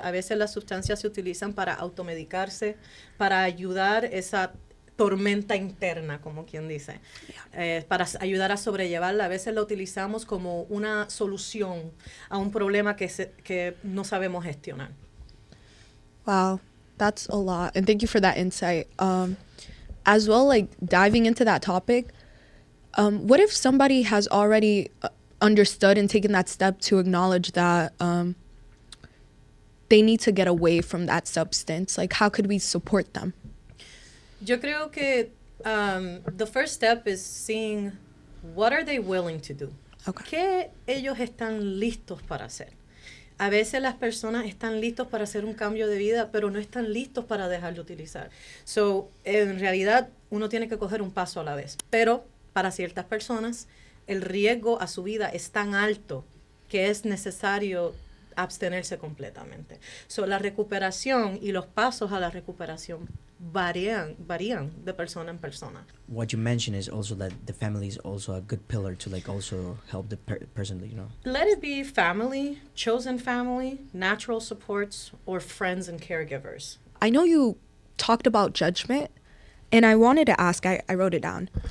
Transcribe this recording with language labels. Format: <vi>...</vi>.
<es>A veces las sustancias se utilizan para automedicarse, para ayudar esa tormenta interna, como quien dice, para ayudar a sobrellevarla. A veces la utilizamos como una solución a un problema que no sabemos gestionar.</es> <en>Wow, that's a lot. And thank you for that insight. As well, like diving into that topic, what if somebody has already understood and taken that step to acknowledge that they need to get away from that substance? Like, how could we support them?</en> <es>Yo creo que</es> <en>the first step is seeing what are they willing to do. Okay.</en> <es>¿Qué ellos están listos para hacer? A veces las personas están listos para hacer un cambio de vida, pero no están listos para dejar de utilizar. So, en realidad, uno tiene que coger un paso a la vez. Pero para ciertas personas, el riesgo a su vida es tan alto que es necesario abstenerse completamente. So, la recuperación y los pasos a la recuperación varían de persona en persona.</es> <en>What you mentioned is also that the family is also a good pillar to like also help the person, you know. Let it be family, chosen family, natural supports, or friends and caregivers. I know you talked about judgment, and I wanted to ask, I wrote it down.</en>